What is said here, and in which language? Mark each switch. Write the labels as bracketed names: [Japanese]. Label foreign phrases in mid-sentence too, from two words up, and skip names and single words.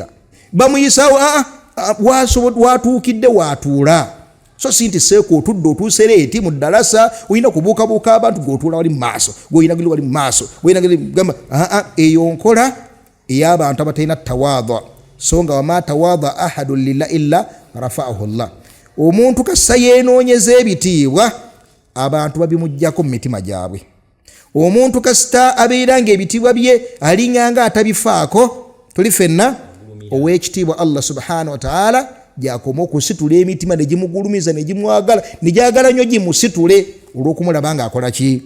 [Ganda] Bamuyisaawo watuukidde waatuula. So si nti seeka otudde otuuse leeti mu ddalasa oyina kubuukabuuka abantu g'otuula wali mu maaso g'oyinagiri wali mu maaso gamba eyo nkola ey'abantu abatalina tawaadha. So nga [Arabic] وما تواضع أحد لله إلا رفعه الله. [Ganda] Omuntu kassa yeenoonyeza ebitiibwa abantu babimuggyako mu mitima gyabwe. Omuntu kasita abeera ng'ebitiibwa bye aliŋŋanga atabifaako, tuli fenna ow'ekitiibwa Allah [Arabic] سبحانه وتعالى [Ganda] gyakoma okusitula emitima ne gimugulumiza ne gimwagala ne gyagala nnyo gimusitule olw'okumulaba ng'akola ki?